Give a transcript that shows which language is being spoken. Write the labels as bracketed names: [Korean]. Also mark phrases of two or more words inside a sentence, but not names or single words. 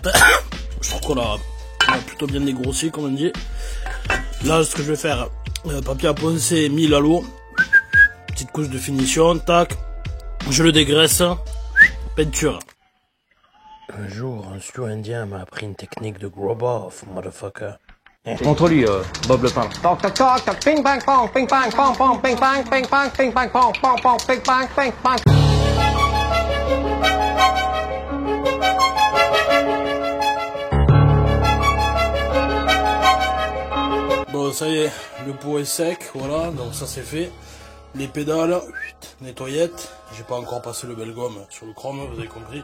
[French] Je trouve qu'on a plutôt bien dégrossi comme on dit. Là ce que je vais faire, papier à poncer, 1000 à l'eau. Petite couche de finition, tac. Je le dégraisse. Peinture. Un jour, un studio indien m'a appris une technique de grab-off, motherfucker. Contre lui, Bob le parle. Toc toc toc toc, ping bang pong, ping bang pong pong, ping bang ping bang ping bang pong pong pong, ping bang ping bang. Bon ça y est, le pot est sec, voilà, donc ça c'est fait. Les pédales, nettoyette. J'ai pas encore passé le bel gomme sur le chrome, vous avez compris.